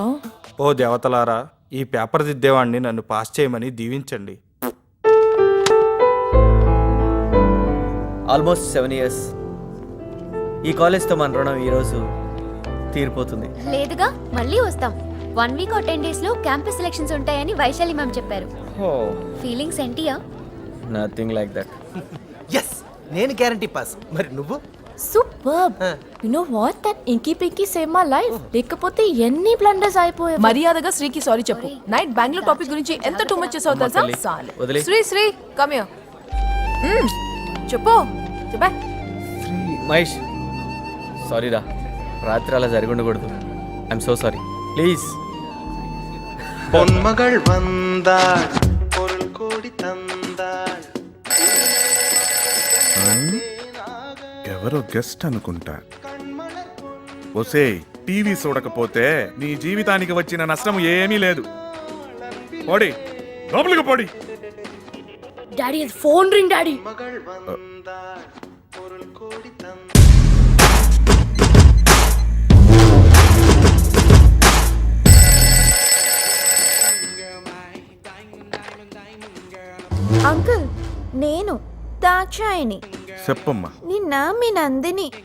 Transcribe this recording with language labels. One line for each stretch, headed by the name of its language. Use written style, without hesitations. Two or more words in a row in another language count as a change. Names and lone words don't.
Telugu: ఓ దేవతలారా, ఈ పేపర్ దిద్దేవాడిని నన్ను పాస్ చేయమని దీవించండి.
English: almost 7 years.
Telugu: ఈ కాలేజ్తో మన రుణం ఈరోజు తీరిపోతుంది. లేదుగా మళ్ళీ వస్తాం.
English: 1 week or 10 days
Telugu: లో క్యాంపస్ సెలక్షన్స్ ఉంటాయని వైశాలి మ్యామ్ చెప్పారు. ఫీలింగ్స్ ఏంటియా?
English: nothing like that.
Telugu: ఎస్, నేను గ్యారంటీ పాస్. మరి నువ్వు?
English: super. you know what, that inky pinky save my life.
Telugu: లేకపోతే ఎన్ని బ్లండర్స్ అయిపోయాయి. మర్యాదగా శ్రీకి సారీ చెప్పు. నైట్ బెంగళూరు టాపిక్ గురించి ఎంత
English: too much
Telugu: చేసావు తెలుసా? వదిలే. శ్రీ
English: come here.
Telugu: చెప్పు చెప్పే. మహేష్, సారీ రా, రాత్రి అలా జరిగి ఉండకూడదు.
English: I'm so sorry, please.
Tamil: பொன்மகள் வந்தாள் பொருள் கோடி தந்தாள்.
Telugu: ఎవరో గెస్ట్ అనుకుంటా. ఒసే, టీవీ చూడకపోతే నీ జీవితానికి వచ్చిన నష్టం ఏమీ లేదు. పోడి లోపలికి పోడి.
English: daddy phone ring daddy.
Tamil: மகள் வந்தாள் பொருள் கோடி தந்தாள்.
Telugu: అంకుల్, నేను దాక్షాయిని. చెప్పమ్మా. నిన్న మీ నందిని.